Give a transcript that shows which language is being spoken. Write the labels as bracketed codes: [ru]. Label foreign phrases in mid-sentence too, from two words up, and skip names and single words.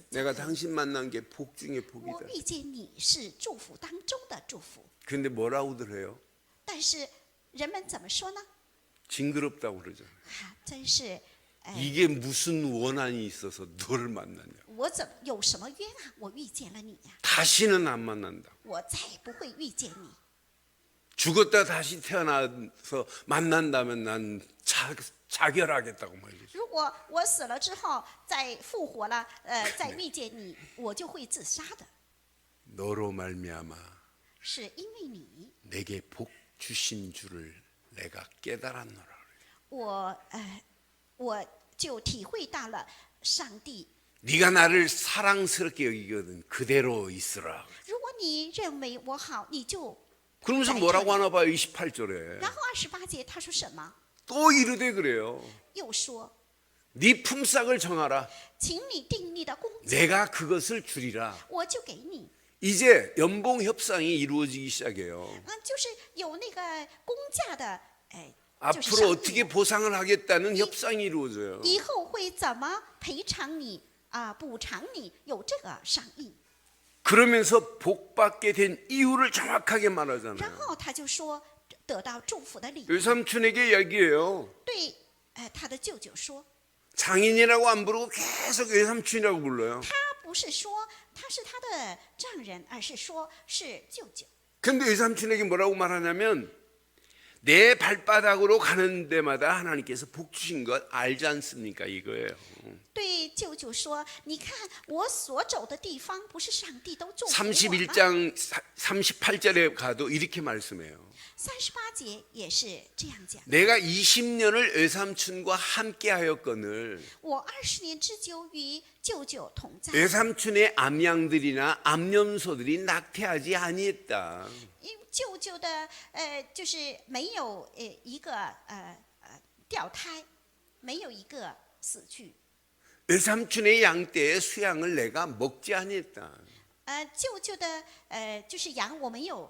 [ko] 내가 당신 만난 게 복 중에 [zh] 我 [ko] 복이다. [zh] 遇见你是祝福当中的祝福， [ko] 근데 뭐라고들 해요? [zh] 但是人们怎么说呢？ [ko] 징그럽다고 그러잖아요. [zh] 真是， [ko] 이게 무슨 원한이 있어서 너를 만났냐. [zh] 我怎么有什么冤啊？我遇见了你呀、 [ko] 다시는 안 만난다. [zh] 我再也不会遇见你。 [ko] 죽었다 다시 태어나서 만난다면 난 자결하겠다고 말이죠. [zh] 如果我死了之后再复活了，再遇见你，我就会自杀的。 [ko] 너로 말미암아 [zh] 是因为你， [ko] 내게 복 주신 줄을 내가 깨달았노라. [zh] 我就体会到了上帝。 [ko] 네가 나를 사랑스럽게 여기거든 그대로 있으라. [zh] 如果你认为我好，你就 [ko] 그러면서 뭐라고 하나 봐요. 28절에 [zh] 然后28节他说什么？ [ko] 또 이르되 그래요. [zh] 又说， [ko] 네 품삯을 정하라. [zh] 请你定你的工资， [ko] 내가 그것을 주리라. [zh] 我就给你。 [ko] 이제 연봉 협상이 이루어지기 시작해요. [zh] 就是有那个工价的，就是 [ko] 앞으로 [zh] 商议 [ko] 어떻게 보상을 하겠다는 협상이 이루어져요. [zh] 以后会怎么赔偿你补偿你，有这个商议。 [ko] 그러면서 복 받게 된 이유를 정확하게 [zh] 然 [ko] 말하잖아요. [zh] 后他就说得到祝福的理由， [ko] 외삼촌에게 얘기해요. [zh] 对他的舅舅说， [ko] 장인이라고 안 부르고 계속 외삼촌이라고 불러요. [zh] 他不是说他是他的丈人，而是说是舅舅。 [ko] 근데 외삼촌에게 뭐라고 말하냐면 내 발바닥으로 가는 데마다 하나님께서 복 주신 것 알지 않습니까? 이거예요. [zh] 对舅舅说：“你看我所走的地方，不是上帝都祝福我吗？” [ko] 31장 38절에 가도 이렇게 말씀해요. [zh] 38节也是这样讲。 [ko] 내가 20년을 외삼촌과 함께 하였거늘 [zh] 我20年之久与舅舅同在， [ko] 외삼촌의 암양들이나 암염소들이 낙태하지 아니했다. [zh] 因为舅舅的就是没有一个掉胎，没有一个死去。 [ko] 외삼촌의 양떼의 수양을 내가 먹지 아니했다. [zh] 舅舅的就是羊，我们有